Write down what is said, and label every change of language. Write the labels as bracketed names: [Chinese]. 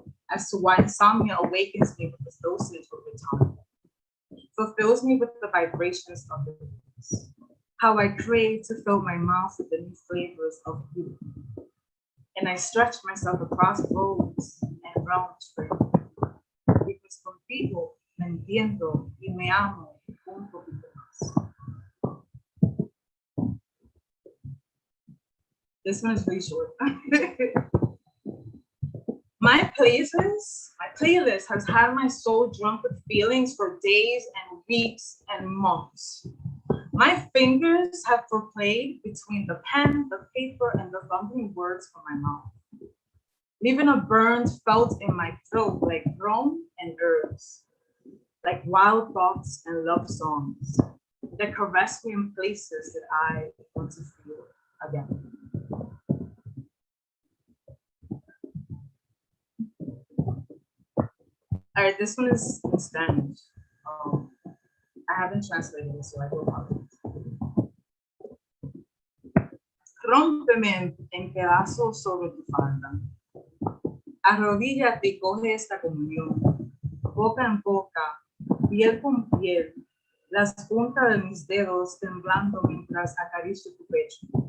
[English] As to why insomnia awakens me with its dosage over time, fulfills me with the vibrations of the release. How I crave to fill my mouth with the new flavors of you. And I stretch myself across roads and realms for you. Because [Spanish] contigo me entiendo y me amo un poquito más. [English] This one is really short. My playlist has had my soul drunk with feelings for days and weeks and months. My fingers have foreplayed between the pen, the paper, and the fumbling words from my mouth, leaving a burn felt in my throat like rum and herbs, like wild thoughts and love songs that caress me in places that I want to feel again. All right, this one is in Spanish. I haven't translated it, so I don't apologize. [Spanish] Rómpeme en pedazos sobre tu falda. Arrodíllate y coge esta comunión. Boca en boca, piel con piel, las puntas de mis dedos temblando mientras acaricio tu pecho.